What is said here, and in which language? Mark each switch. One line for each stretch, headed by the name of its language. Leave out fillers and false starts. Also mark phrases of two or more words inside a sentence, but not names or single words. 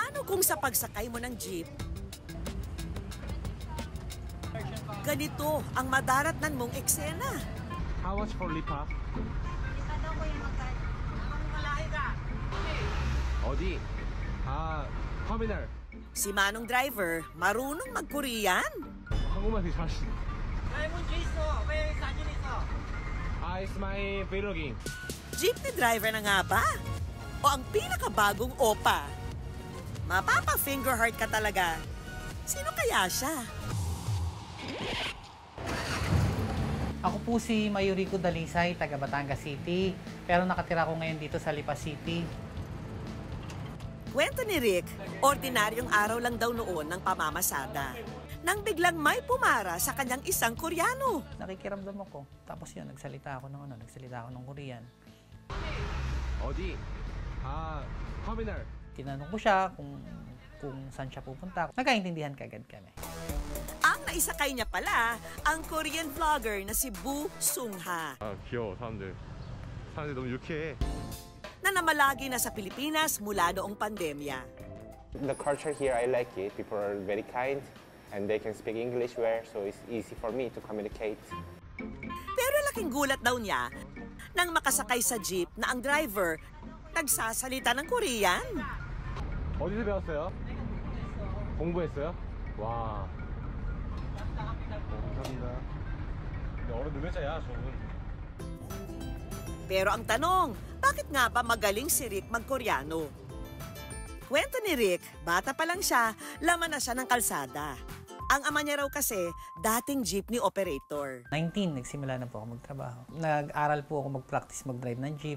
Filipino: Kung sa pagsakay mo ng jeep, ganito ang madaratnan mong eksena.
English: How much for lipa?
Korean: 어디? 터미널.
Filipino: Si Manong driver, marunong mag-Korean.
Korean: 한국말 되게 잘하시네.
English: It's my vlogging.
Filipino: Jeepney driver na nga ba? O ang pinakabagong opa? Mapapa-
English: finger heart
Filipino: ka talaga. Sino kaya siya? Ako po si Mayurico Dalisay, taga Batangas City. Pero nakatira ko ngayon dito sa Lipa City. Kwento ni Rick, ordinaryong araw lang daw noon ng pamamasada. Nang biglang may pumara sa kanyang isang Koreano. Nakikiramdam ako. Tapos yun, nagsalita ako ng Korean.
Korean: 어디? 터미널.
Filipino: Tinanong ko siya kung saan siya pupunta. Nagkaintindihan kagad kami. Ang naisakay niya pala, ang Korean vlogger na si Boo Sung-ha.
Korean: 귀여워, 사람들. 사람들 너무 유쾌해.
Filipino: Na namalagi na sa Pilipinas mula noong pandemya.
English: The culture here, I like it. People are very kind and they can speak English well, so it's easy for me to communicate.
Filipino: Pero laking gulat daw niya nang makasakay sa jeep na ang driver nagsasalita ng Korean.
Korean: 어디서 배웠어요? 공부했어요? 와. 감사합니다. 어른들 회사야, 저분.
Filipino: Pero ang tanong, bakit nga ba magaling si Rick mag-Koreano? Kwento ni Rick, bata pa lang siya, laman na siya ng kalsada. Ang ama niya raw kasi, dating jeepney operator. 19, nagsimula na po ako magtrabaho. Nag-aral po ako mag-practice mag-drive ng jeep.